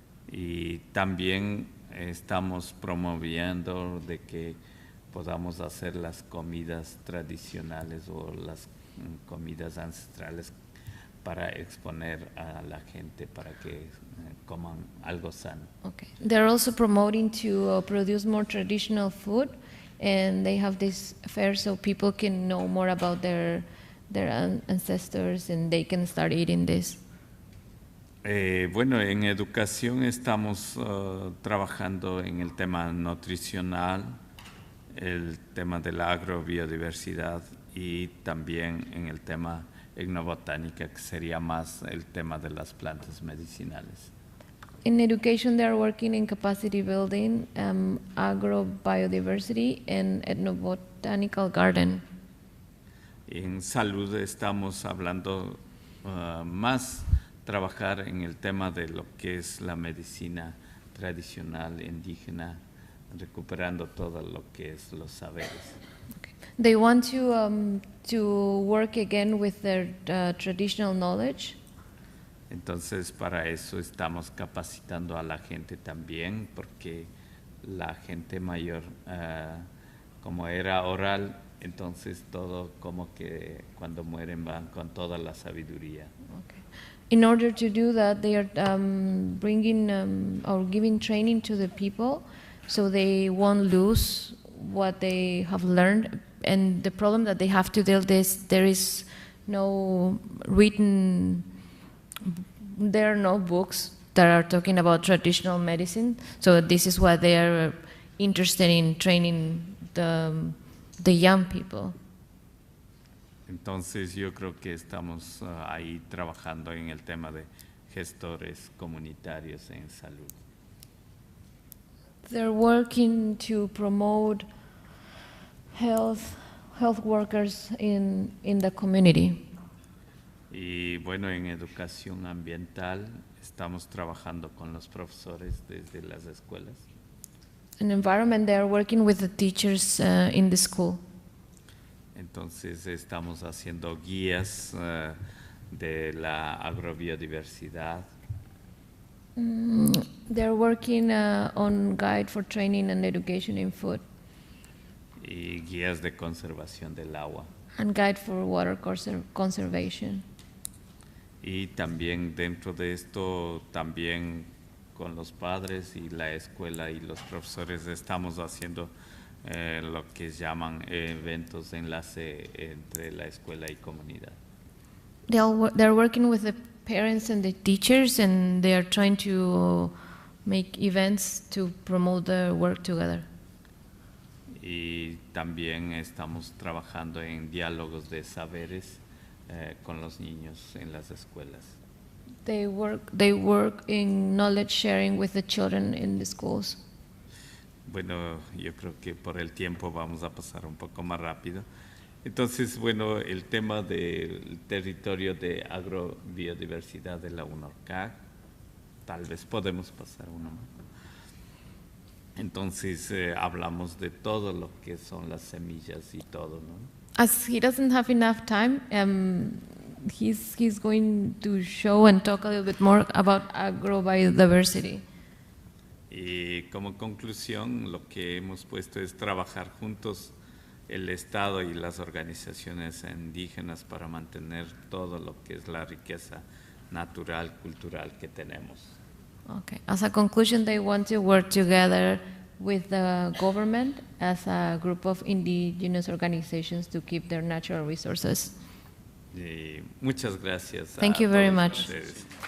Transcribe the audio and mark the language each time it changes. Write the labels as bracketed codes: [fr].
[es] Y también estamos promoviendo de que podamos hacer las comidas tradicionales o las comidas ancestrales para exponer a la gente para que coman algo sano. [en] Okay. They're also promoting to produce more traditional food, and they have this fair so people can know more about their ancestors and they can start eating this. [es] Bueno, en educación estamos trabajando en el tema nutricional, el tema de la agrobiodiversidad y también en el tema etnobotánica, que sería más el tema de las plantas medicinales. [en] In education, they are working in capacity building, agrobiodiversity, and ethnobotanical garden. [es] En salud estamos hablando más trabajar en el tema de lo que es la medicina tradicional indígena, recuperando todo lo que es los saberes. [en] Okay. They want to work again with their traditional knowledge. [es] Entonces, para eso estamos capacitando a la gente también, porque la gente mayor, como era oral, entonces todo como que cuando mueren van con toda la sabiduría. [en] Okay. In order to do that, they are bringing or giving training to the people so they won't lose what they have learned. And the problem that they have to deal with, there is no written, there are no books that are talking about traditional medicine. So this is what they are interested in training the young people. [es] Entonces yo creo que estamos ahí trabajando en el tema de gestores comunitarios en salud. [en] They're working to promote health workers in the community. [es] Y bueno, en educación ambiental estamos trabajando con los profesores desde las escuelas. [en] In environment, they are working with the teachers in the school. [es] Entonces estamos haciendo guías de la agrobiodiversidad. [en] They're working on guide for training and education in food. [es] Y guías de conservación del agua. [en] And guide for water conservation. [es] Y también dentro de esto, también con los padres y la escuela y los profesores estamos haciendo lo que llaman eventos de enlace entre la escuela y comunidad. [en] They're working with the parents and the teachers, and they are trying to make events to promote the work together. [es] Y también estamos trabajando en diálogos de saberes con los niños en las escuelas. [en] They work in knowledge sharing with the children in the schools. [es] Bueno, yo creo que por el tiempo vamos a pasar un poco más rápido. Entonces, bueno, el tema del territorio de agrobiodiversidad de la UNORCAC, tal vez podemos pasar uno más. Entonces, hablamos de todo lo que son las semillas y todo, ¿no? [en] As he doesn't have enough time, he's going to show and talk a little bit more about agrobiodiversity. [es] Y como conclusión, lo que hemos puesto es trabajar juntos el Estado y las organizaciones indígenas para mantener todo lo que es la riqueza natural, cultural que tenemos. [en] Okay. As a conclusion, they want to work together with the government as a group of indigenous organizations to keep their natural resources. [es] Y muchas gracias. [en] Thank you very much. [es] Ustedes.